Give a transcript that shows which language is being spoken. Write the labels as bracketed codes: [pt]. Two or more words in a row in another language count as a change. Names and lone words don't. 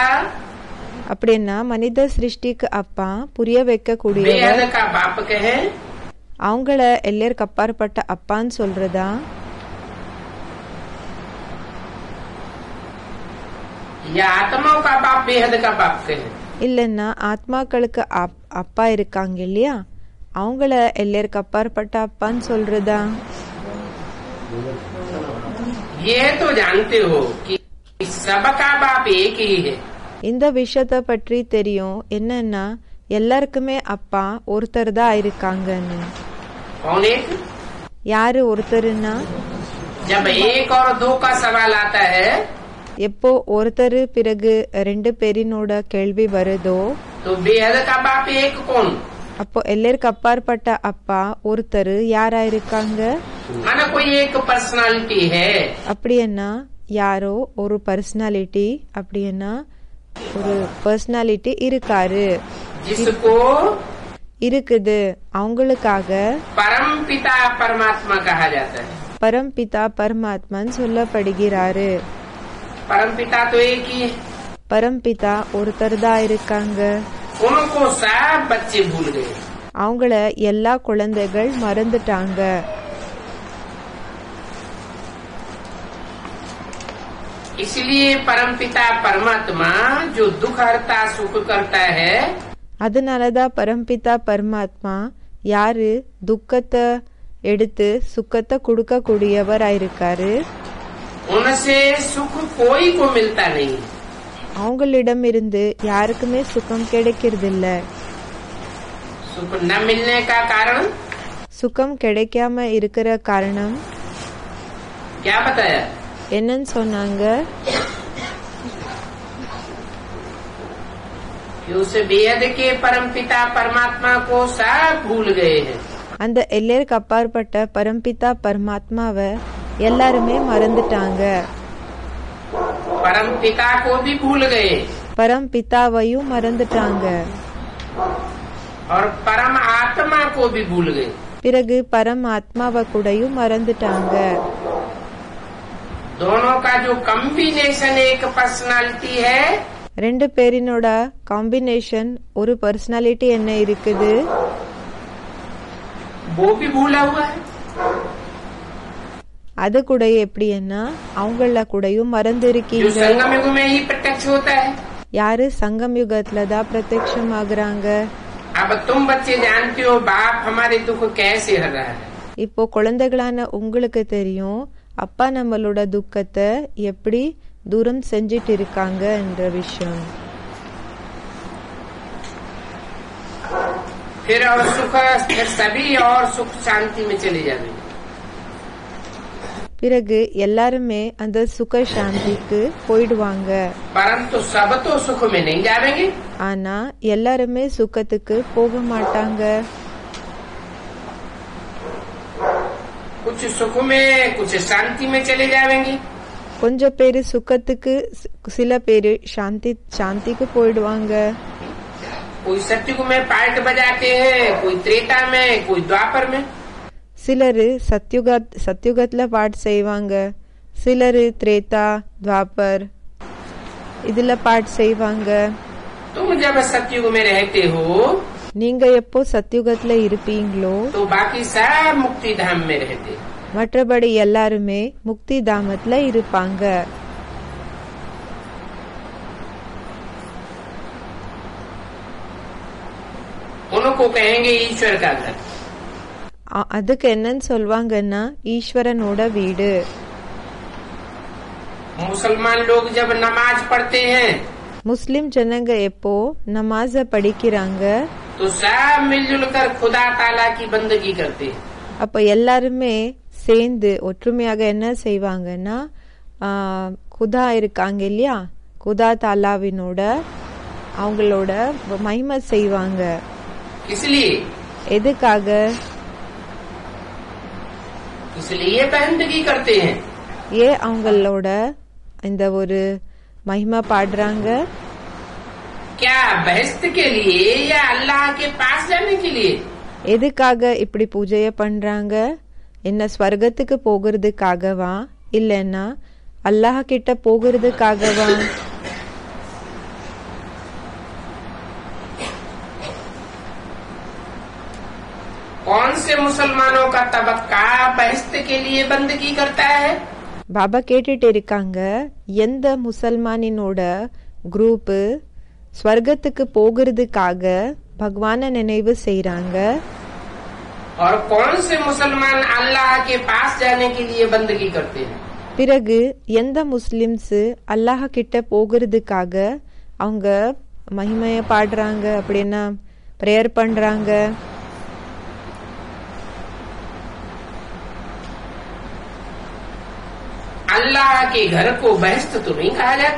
[ta] அப்படின்னா மனித சிருஷ்டிக்கு அப்பா புரிய வைக்க கூடியவர் [hi] बेहद का बाप कहे [ta] அவங்கள எல்லைக்கு அப்பாற்பட்ட அப்பான்னு சொல்றதா? [hi] या आत्माओं का बाप बेहद का बाप कहे? [ta] இல்லைன்னா ஆத்மாக்களுக்கு அப்பா இருக்காங்க இல்லையா, அவங்கள எல்லைக்கு அப்பாற்பட்ட அப்பான்னு சொல்றதா? [hi] ये तो जानते हो कि सबका बाप एक ही है। [ta] இந்த விஷயத்தை பற்றி தெரியும். என்னன்னா எல்லாருக்குமே அப்பா ஒருத்தர் தான் இருக்காங்கன்னு. [hi] कौन एक? [ta] யாரு ஒருத்தருன்னா [hi] जब एक और दो का सवाल आता है [ta] எப்போ ஒருத்தர் பிறகு ரெண்டு பேரினோட கேள்வி வருதோ [hi] तो बेहद का बाप एक कौन? [ta] அப்போ எல்லாருக்கு அப்பாற்பட்ட அப்பா ஒருத்தர் யாரா இருக்காங்க? [hi] माना कोई एक पर्सनालिटी है। [ta] அப்படின்னா யாரோ ஒரு பர்சனாலிட்டி, அப்படின்னா ஒரு பர்சனாலிட்டி இருக்காரு, [hi] जिसको [ta] இருக்குது. அவங்களுக்காக [hi] परम पिता परमात्मा कहा जाता है। [ta] பரம்பிதா பரமாத்மன் சொல்லப்படுகிறாரு. [hi] परम पिता तो एक ही है। [ta] பரம்பிதா ஒருத்தர் தான் இருக்காங்க. [hi] उनको सब बच्चे भूल गए। [ta] அவங்கள எல்லா குழந்தைகள் மறந்துட்டாங்க. [hi] इसलिए परम पिता परमात्मा जो दुख हरता सुख करता है, [ta] அதனாலதான் பரம்பிதா பரமாத்மா யாரு துக்கத்தை எடுத்து சுக்கத்தை கொடுக்க கூடியவராயிருக்காரு. [hi] उनसे सुख कोई को मिलता नहीं। [ta] அவங்களிடம் இருந்து யாருக்குமே சுகம் கிடைக்கிறது இல்ல. [hi] सुख न मिलने का कारण [ta] சுகம் கிடைக்காம இருக்கிற காரணம் [hi] क्या बताया? [ta] என்னன்னு சொன்னாங்க? [hi] कि उस बेहद के परम पिता परमात्मा को सब भूल गए हैं। [ta] அந்த எல்லாருக்கு அப்பாற்பட்ட பரம்பிதா பரமாத்மாவை எல்லாருமே மறந்துட்டாங்க. [hi] परम पिता को भी भूल गए [ta] பரம்பிதாவையும் மறந்துட்டாங்க. [hi] और परम आत्मा को भी भूल गए। [ta] பிறகு பரமாத்மாவை கூடயும் மறந்துட்டாங்க. [hi] दोनों का जो कॉम्बिनेशन एक पर्सनालिटी है, [ta] ரெண்டு பேரினோட காம்பினேஷன் ஒரு பர்சனாலிட்டி என்ன இருக்குது, [hi] वो भी भूला हुआ है। [ta] அது கூட எப்படின்னா அவங்கள கூடயும் மறந்து [hi] जो [ta] இருக்கீங்க. [hi] संगम युग में ही प्रत्यक्ष होता है। [ta] யாரு சங்கம் யுகத்துல தான் பிரத்யக்ஷம் ஆகுறாங்க. [hi] अब तुम बच्चे जानते हो बाप हमारे दुख कैसे हर रहा है। [ta] இப்போ குழந்தைகளான உங்களுக்கு தெரியும் அப்பா நம்மளோட துக்கத்தை எப்படி தூரம் செஞ்சிட்டு இருக்காங்க என்ற விஷயம். [hi] फिर और सुख फिर सभी और सुख शांति में चले जाएंगे। [ta] பிறகு எல்லாருமே அந்த சுக சாந்திக்கு போயிடுவாங்க. [hi] परंतु सब तो सुख में नहीं जाएंगे। [ta] ஆனா எல்லாருமே சுகத்துக்கு போக மாட்டாங்க. [hi] कुछ सुख में कुछ शांति में चले जाएंगे। [ta] கொஞ்சம் பேரு சுகத்துக்கு, சில பேரு சாந்திக்கு போயிடுவாங்க. [hi] कोई सत्युग में पार्ट बजाते हैं, कोई त्रेता में, कोई द्वापर में। [ta] சிலரு சத்யுகத்துல பாட்டு செய்வாங்க, சிலரு திரேதா துவாபர் இதுல பாட்டு செய்வாங்க. [hi] तुम जब सत्युग में रहते हो [ta] நீங்க எப்போ சத்யுகத்துல இருப்பீங்களோ [hi] तो बाकी सब मुक्ति धाम में रहते हैं। [ta] மற்றபடி எல்லாருமே முக்தி தாமத்துல இருப்பாங்க. [hi] उनको कहेंगे ईश्वर का घर। [ta] அதுக்கு என்னன்னு சொல்வாங்கன்னா ஈஸ்வரனோட வீடு. [hi] मुसलमान लोग जब नमाज पढ़ते हैं [ta] முஸ்லிம் ஜனங்க எப்போ நமாஸ படிக்கிறாங்க [hi] तो सब मिलजुल कर खुदा ताला की बंदगी करते हैं। [ta] அப்ப எல்லாருமே சேர்ந்து ஒற்றுமையாக என்ன செய்வாங்கன்னா குதா இருக்காங்க இல்லையா, குதா தாலாவினோட அவங்களோட மகிமை செய்வாங்க. [hi] इसलिए [ta] எதுக்காக? [hi] इसलिए बंदगी करते हैं। [ta] அவங்களோட இந்த ஒரு மகிமை பாடுறாங்க. [hi] क्या बहस्त के लिए या अल्लाह के पास जाने के लिए? [ta] எதுக்காக இப்படி பூஜைய பண்றாங்க? என்ன ஸ்வர்க்கத்துக்கு போகிறதுக்காகவா இல்லன்னா அல்லாஹ் கிட்ட போகிறதுக்காகவா? [hi] कौन से मुसलमानों का तबक्का बहस्त के लिए बंदगी करता है? [ta] பாபா கேட்டுட்டு இருக்காங்க, எந்த முசல்மானினோட குரூப் ஸ்வர்க்கத்துக்கு போகிறதுக்காக பகவான நினைவு செய்றாங்க, [hi] और कौन से मुसलमान अल्लाह के पास जाने के लिए बंदगी करते हैं? [ta] பிறகு எந்த முஸ்லிம்ஸ் அல்லாஹ் கிட்ட போகிறதுக்காக அவங்க மகிமைய பாடுறாங்க அப்படின்னா பிரேயர் பண்றாங்க. [hi] अल्लाह के घर को बहश्त तो नहीं कहा जाता.